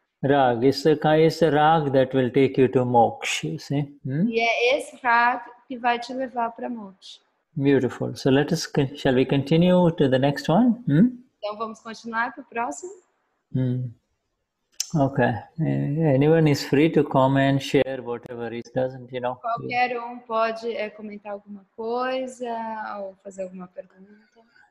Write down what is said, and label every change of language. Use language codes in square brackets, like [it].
[en] Rag is the rag that will take you to moksha, you see. [pt] E é esse rag que vai te levar para moksha. [en] Beautiful. So shall we continue to the next one? [pt] Então vamos continuar para o próximo? [en] Okay. Anyone is free to comment, share whatever it doesn't, you know. [pt] Qualquer pode comentar alguma coisa ou fazer alguma pergunta.